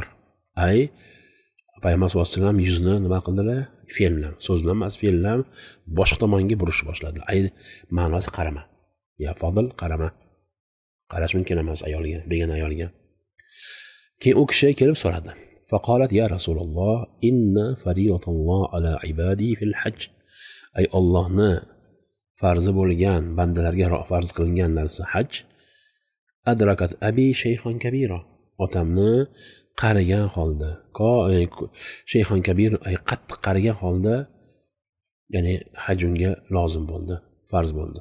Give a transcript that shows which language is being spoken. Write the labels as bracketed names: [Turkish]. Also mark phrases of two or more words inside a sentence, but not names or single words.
[Uzbek] Ay payg'ambar [Arabic] صلى الله عليه وسلم [Uzbek] yuzni nima qildilar? Fe'l bilan, so'z bilan emas, fe'l bilan boshqa tomonga burishni boshladilar. Ay ma'nosi qarama. Ya Fadl qarama. Qarash mumkin emas ayolga, begona ayolga. Keyin u kishi kelib so'radi. [Arabic] فقالت يا رسول الله, إن فريضة الله على عباده في الحج. [Uzbek] Ay Allohni farzi bo'lgan bandalarga farz qilingan narsa haj. [Arabic] أدركت أبي شيخا كبيرا. [Uzbek] Otamni qarigan holda, [Arabic] شيخا كبيرا, [Uzbek] ay qattiq qarigan holda, ya'ni haj unga lozim bo'ldi, farz bo'ldi.